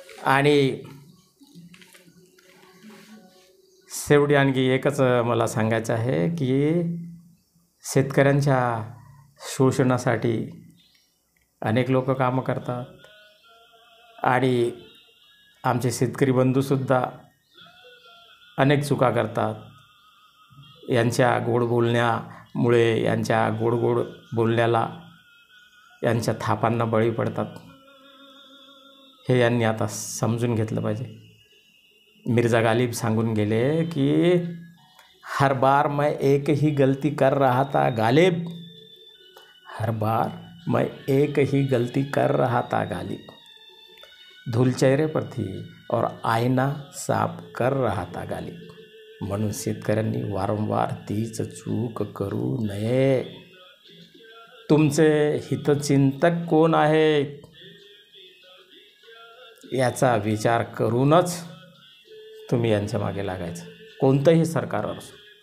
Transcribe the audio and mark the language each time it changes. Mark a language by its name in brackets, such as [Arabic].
[Marathi] आणि शेवटी आणखी एकच मला सांगायचं आहे की शेतकऱ्यांच्या शोषणासाठी अनेक लोक कामं करतात आणि आमचे शेतकरी बंधूसुद्धा अनेक चुका करतात. यांच्या गोड बोलण्यामुळे, यांच्या गोड बोलण्याला, यांच्या थापांना बळी पडतात. हे यांनी आता समजून घेतलं पाहिजे. मिर्झा गालिब सांगून गेले की [Hindi] हर बार मैं एक ही गलती कर रहा था गालिब, हर बार मैं एक ही गलती कर रहा था गालिब, धूल चेहरे पर थी और आईना साफ कर रहा था गालिब. [Marathi] म्हणून शेतकऱ्यांनी वारंवार तीच चूक करू नये. तुमचे हितचिंतक कोण आहेत याचा विचार करूनच तुम्ही यांच्या मागे लागायचं, कोणतंही सरकार असो.